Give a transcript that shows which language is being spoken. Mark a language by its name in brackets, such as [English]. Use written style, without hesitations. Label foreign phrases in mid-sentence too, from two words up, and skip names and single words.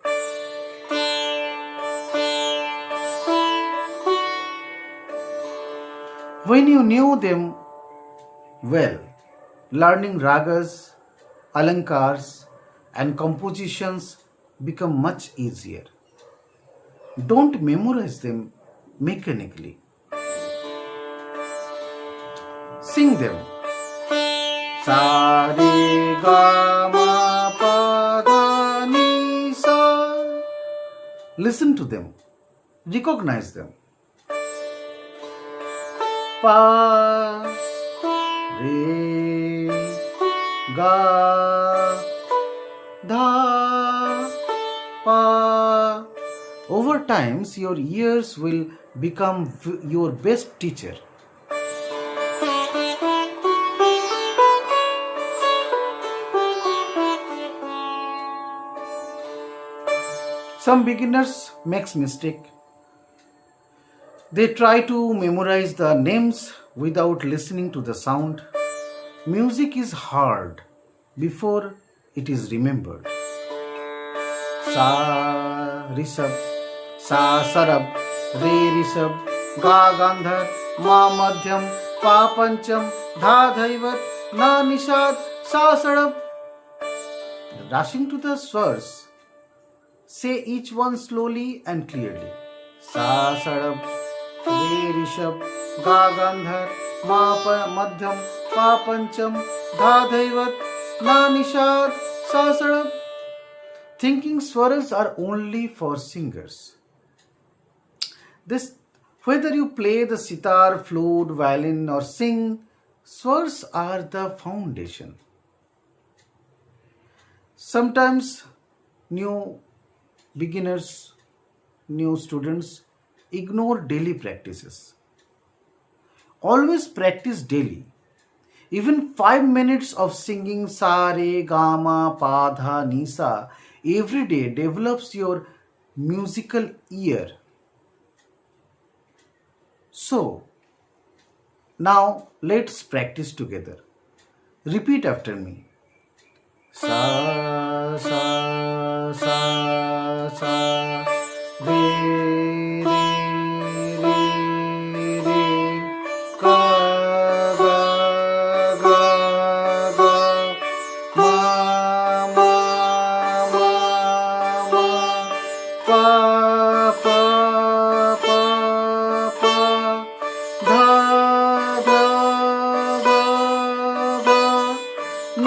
[English] When you knew them well, learning ragas, alankars, and compositions become much easier. Don't memorize them mechanically. Sing them. [Hindi] सा रे गा मा पा दा नी सा. [English] Listen to them. Recognize them. [Hindi] पा रे गा धा पा. [English] Over time, your ears will become your best teacher. Some beginners makes mistake. They try to memorize the names without listening to the sound. Music is hard before it is remembered. [Hindi] सा ऋषभ, सा सरब, रे ऋषभ, गा गांधार, मा मध्यम, पा पंचम, धा धैवत, ना निषाद, सा सरब. [English] Rushing to the swars, say each one slowly and clearly. [Hindi] सा सरब, रे ऋषभ, गा गांधार, मा मध्यम, पा पंचम, धा धैवत, ना निषाद, सा सरब. [English] Thinking swaras are only for singers. Whether you play the sitar, flute, violin or sing, swars are the foundation. Sometimes new beginners, new students ignore daily practices. Always practice daily. Even 5 minutes of singing [Hindi] सा, रे, गा, मा, पा, धा, नी, सा [English] every day develops your musical ear. So, now let's practice together. Repeat after me. [Hindi] सा, सा, सा, सा, रे, रे, रे, गा, गा, गा, गा, मा, मा, मा, पा, पा, पा, पा, धा, धा, धा, धा,